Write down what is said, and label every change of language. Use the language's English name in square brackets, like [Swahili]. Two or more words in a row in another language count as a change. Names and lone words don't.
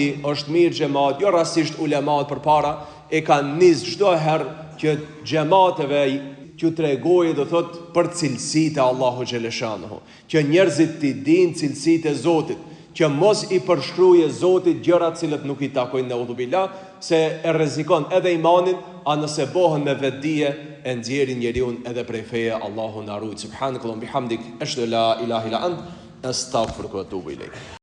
[Albanian] Është mirë xhamat, jo rastisht ulemat përpara e kanë nis çdo herë që xhamateve që tregojë, do thot, për cilësitë e Allahu Gjeleshanu, që njerëzit të dinë cilësitë e Zotit, që mos i përshkruaje Zotit gjëra të cilët nuk i takojnë, neudhubillah, se e rrezikon edhe imanin, a nëse bohen me vetdije e nxjerrin njeriu edhe prej feje. Allahu na ruaj. [Arabic] سبحانك اللهم وبحمدك أشهد أن لا إله إلا أنت أستغفرك وأتوب إليك.